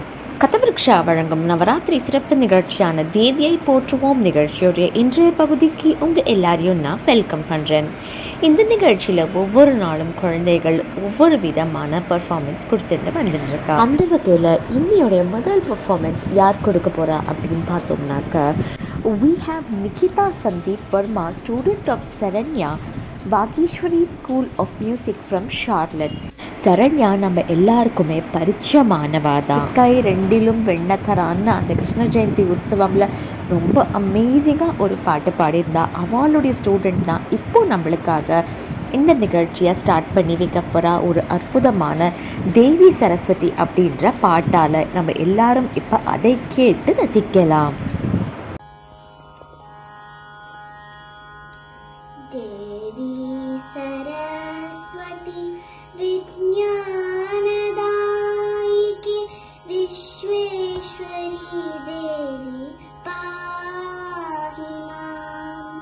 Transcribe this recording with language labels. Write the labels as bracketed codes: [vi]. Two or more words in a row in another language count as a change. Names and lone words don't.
[ta] கதவிருக்ஷா வழங்கும் நவராத்திரி சிறப்பு நிகழ்ச்சியான தேவியை போற்றுவோம் நிகழ்ச்சியுடைய இன்றைய பகுதிக்கு உங்கள் எல்லாரையும் நான் வெல்கம் பண்ணுறேன். இந்த நிகழ்ச்சியில் ஒவ்வொரு நாளும் குழந்தைகள் ஒவ்வொரு விதமான பர்ஃபார்மன்ஸ் கொடுத்துட்டு வந்துட்டுருக்கா. அந்த வகையில் இன்னையோடைய முதல் பர்ஃபார்மன்ஸ் யார் கொடுக்க போகிறா அப்படின்னு பார்த்தோம்னாக்க, [en] we have Nikita Sandeep Verma, student of Saranya Bageshwari School of Music from Charlotte. [ta] சரண்யா நம்ம எல்லாருக்குமே பரிச்சயமானவா தான். கை ரெண்டிலும் வெண்ணத்தரான்னு அந்த கிருஷ்ண ஜெயந்தி உற்சவமில் ரொம்ப அமேசிங்காக ஒரு பாட்டு பாடியிருந்தா. அவளுடைய ஸ்டூடெண்ட் தான் இப்போ நம்மளுக்காக இந்த நிகழ்ச்சியை ஸ்டார்ட் பண்ணி வைக்க போகிறா. ஒரு அற்புதமான தேவி சரஸ்வதி அப்படின்ற பாட்டால் நம்ம எல்லாரும் இப்போ அதை கேட்டு ரசிக்கலாம். [sa] देवी सरस्वती विज्ञानदायिकी विश्वेश्वरी देवी पाहि माम्.